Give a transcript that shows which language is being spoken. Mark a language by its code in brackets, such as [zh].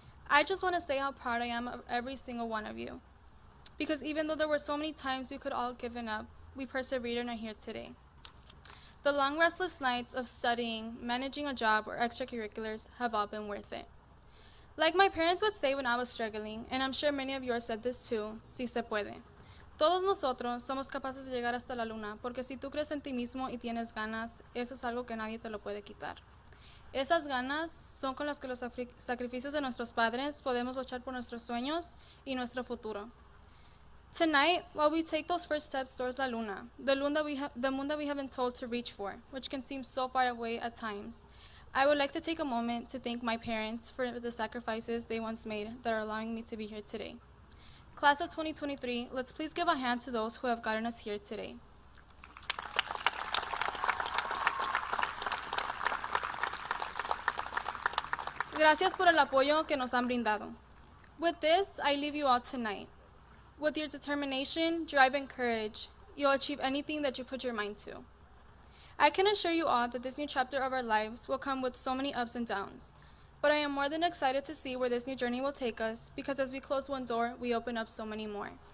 [en] I just want to say how proud I am of every single one of you. Because even though there were so many times we could all have given up, we persevered and are here today. The long restless nights of studying, managing a job, or extracurriculars have all been worth it. Like my parents would say when I was struggling, and I'm sure many of yours said this too, [es] sí se puede. Todos nosotros somos capaces de llegar hasta la luna, porque si tú crees en ti mismo y tienes ganas, eso es algo que nadie te lo puede quitar. Esas ganas son con las que los sacrificios de nuestros padres podemos luchar por nuestros sueños y nuestro futuro. [en] Tonight, while we take those first steps towards La Luna, the moon that we have been told to reach for, which can seem so far away at times, I would like to take a moment to thank my parents for the sacrifices they once made that are allowing me to be here today. Class of 2023, let's please give a hand to those who have gotten us here today. [es] Gracias por el apoyo que nos han brindado. [en] With this, I leave you all tonight. With your determination, drive, and courage, you'll achieve anything that you put your mind to. I can assure you all that this new chapter of our lives will come with so many ups and downs. But I am more than excited to see where this new journey will take us, because as we close one door, we open up so many more.